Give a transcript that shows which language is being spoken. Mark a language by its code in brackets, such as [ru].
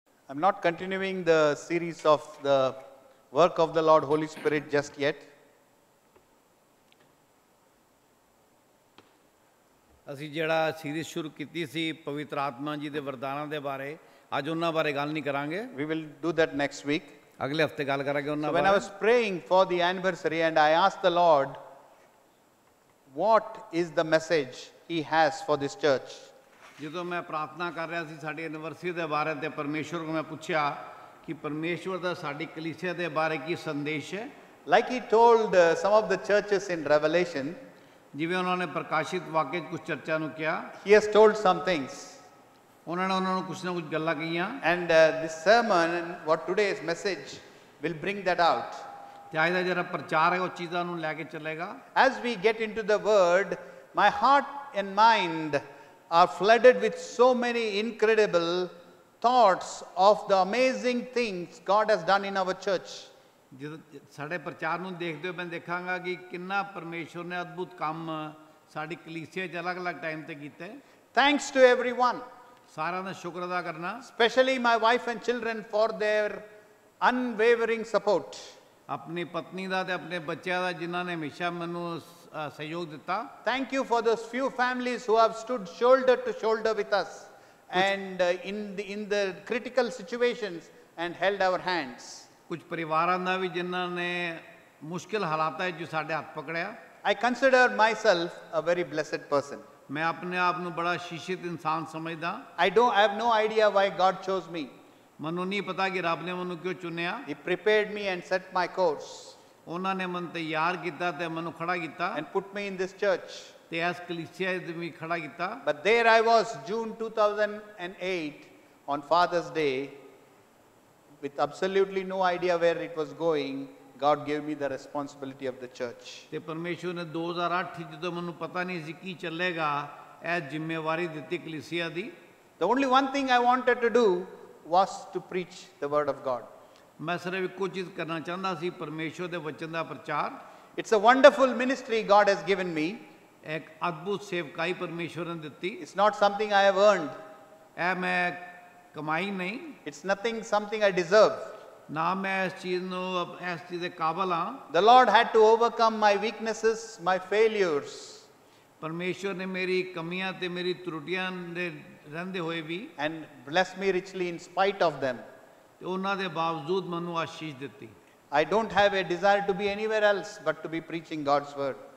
[en] I'm not continuing the series of the work of the Lord Holy Spirit just yet. [pa] ਅਸੀਂ ਜਿਹੜਾ series ਸ਼ੁਰੂ ਕੀਤੀ ਸੀ ਪਵਿੱਤਰ ਆਤਮਾ ਜੀ ਦੇ ਵਰਦਾਨਾਂ ਦੇ ਬਾਰੇ ਅੱਜ ਉਹਨਾਂ ਬਾਰੇ ਗੱਲ ਨਹੀਂ ਕਰਾਂਗੇ [en] We will do that next week. [pa] ਅਗਲੇ ਹਫਤੇ ਗੱਲ ਕਰਾਂਗੇ ਉਹਨਾਂ [en] So when I [pa] ਬਾਰੇ [en] was praying for the anniversary and I asked the Lord, what is the message He has for this church? [pa] ਜਦੋਂ ਮੈਂ ਪ੍ਰਾਰਥਨਾ ਕਰ ਰਿਹਾ ਸੀ ਸਾਡੀ ਐਨੀਵਰਸਰੀ ਦੇ ਬਾਰੇ ਤੇ ਪਰਮੇਸ਼ਵਰ ਨੂੰ ਮੈਂ ਪੁੱਛਿਆ ਕਿ ਪਰਮੇਸ਼ਵਰ ਦਾ ਸਾਡੀ ਕਲੀਸਿਆ ਦੇ ਬਾਰੇ ਕੀ ਸੰਦੇਸ਼ ਹੈ [en] Like He told some of the churches in Revelation, [pa] ਜਿਵੇਂ ਉਹਨਾਂ ਨੇ ਪ੍ਰਕਾਸ਼ਿਤ ਵਾਕਿਆ 'ਚ ਕੁਝ ਚਰਚਾ ਨੂੰ ਕਿਹਾ [en] He has told some things. [pa] ਉਹਨਾਂ ਨੂੰ ਕੁਝ ਨਾ ਕੁਝ ਗੱਲਾਂ ਕਹੀਆਂ [en] And this sermon and what today's message will bring that out. [pa] ਤੇ ਅੱਜ ਦਾ ਜਿਹੜਾ ਪ੍ਰਚਾਰ ਹੈ ਉਹ ਚੀਜ਼ਾਂ ਨੂੰ ਲੈ ਕੇ ਚੱਲੇਗਾ [en] As we get into the word, my heart and mind are flooded with so many incredible thoughts of the amazing things God has done in our church. [pa] ਜਦੋਂ ਸਾਡੇ ਪ੍ਰਚਾਰ ਨੂੰ ਦੇਖਦੇ ਹੋਏ ਮੈਂ ਦੇਖਾਂਗਾ ਕਿ ਕਿੰਨਾ ਪਰਮੇਸ਼ਵਰ ਨੇ ਅਦਭੁਤ ਕੰਮ ਸਾਡੀ ਕਲੀਸਿਆ 'ਚ ਅਲੱਗ-ਅਲੱਗ ਟਾਈਮ ਤੇ ਕੀਤੇ [en] Thanks to everyone, [pa] ਸਾਰਿਆਂ ਦਾ ਸ਼ੁਕਰ ਅਦਾ ਕਰਨਾ [en] especially my wife and children for their unwavering support. [pa] ਆਪਣੀ ਪਤਨੀ ਦਾ ਤੇ ਆਪਣੇ ਬੱਚਿਆਂ ਦਾ ਜਿਨ੍ਹਾਂ ਨੇ ਹਮੇਸ਼ਾ ਮੈਨੂੰ ਸਹਿਯੋਗ ਦਿੱਤਾ [en] Thank you for those few families who have stood shoulder to shoulder with us and in the critical situations and held our hands. [pa] ਕੁਝ ਪਰਿਵਾਰਾਂ ਦਾ ਵੀ ਜਿਨ੍ਹਾਂ ਨੇ ਮੁਸ਼ਕਿਲ ਹਾਲਾਤਾਂ 'ਚ ਸਾਡੇ ਹੱਥ ਪਕੜਿਆ [en] I consider myself a very blessed person. [pa] ਮੈਂ ਆਪਣੇ ਆਪ ਨੂੰ ਬੜਾ ਸ਼ੀਸ਼ਿਤ ਇਨਸਾਨ ਸਮਝਦਾ [en] I have no idea why God chose me. [pa] ਮੈਨੂੰ ਨਹੀਂ ਪਤਾ ਕਿ ਰੱਬ ਨੇ ਮੈਨੂੰ ਕਿਉਂ ਚੁਣਿਆ [en] He prepared me and set my course [pa] ਉਹਨਾਂ ਨੇ ਮੈਨੂੰ ਤਿਆਰ ਕੀਤਾ ਤੇ ਮੈਨੂੰ ਖੜਾ ਕੀਤਾ [en] and put me in this church. [pa] ਤੇ ਇਸ ਕਲੀਸਿਆ 'ਚ ਵੀ ਖੜਾ ਕੀਤਾ [en] But there I was, June 2008, on Father's Day, with absolutely no idea where it was going. God gave me the responsibility of the church. [pa] ਤੇ ਪਰਮੇਸ਼ਵਰ ਨੇ 2008 ਜਦੋਂ ਮੈਨੂੰ ਪਤਾ ਨਹੀਂ ਸੀ ਕੀ ਚੱਲੇਗਾ ਇਹ ਜ਼ਿੰਮੇਵਾਰੀ ਦਿੱਤੀ ਕਲੀਸਿਆ ਦੀ [en] The only one thing I wanted to do was to preach the word of God. [pa] ਮੈਂ ਸਿਰਫ ਇੱਕੋ ਚੀਜ਼ ਕਰਨਾ ਚਾਹੁੰਦਾ ਸੀ ਪਰਮੇਸ਼ਵਰ ਦੇ ਵਚਨ ਦਾ ਪ੍ਰਚਾਰ [en] It's a wonderful ministry God has given me. [pa] ਇੱਕ ਅਦਭੁਤ ਸੇਵਕਾਈ ਪਰਮੇਸ਼ਵਰ ਨੇ ਦਿੱਤੀ [en] It's not something I have earned. [pa] ਇਹ ਮੈਂ ਕਮਾਈ ਨਹੀਂ [en] It's something I deserve. [pa] ਨਾ ਮੈਂ ਇਸ ਚੀਜ਼ ਦੇ ਕਾਬਲ ਹਾਂ [en] The Lord had to overcome my weaknesses, my failures. [pa] ਪਰਮੇਸ਼ਵਰ ਨੇ ਮੇਰੀ ਕਮੀਆਂ ਤੇ ਮੇਰੀ ਤਰੁੱਟੀਆਂ ਦੇ ਰਹਿੰਦੇ ਹੋਏ ਵੀ [en] And bless me richly in spite of them. [pa] ਤੇ ਉਹਨਾਂ ਦੇ ਬਾਵਜੂਦ ਮੈਨੂੰ ਆਸ਼ੀਸ਼ ਦਿੱਤੀ [en] I don't have a desire to be anywhere else but to be preaching God's word.